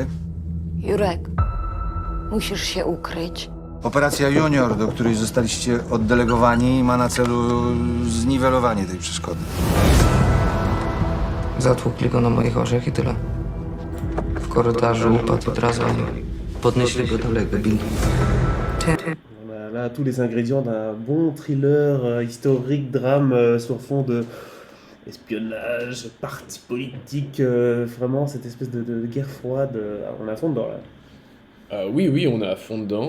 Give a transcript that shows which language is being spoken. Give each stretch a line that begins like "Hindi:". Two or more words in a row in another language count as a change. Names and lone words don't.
Polish: Jurek, musisz się ukryć. Operacja Junior, do której zostaliście oddelegowani, ma na celu zniwelowanie tej przeszkody. Zatłukli go na moich orzech i tyle. W korytarzu upadł od razu, oni podnieśli go daleko, bili.
French: On a là tous les ingrédients d'un bon thriller historique, drame sur fond de espionnage, parti politique, vraiment cette espèce de guerre froide. On est à fond dedans là. Oui, on est à fond dedans.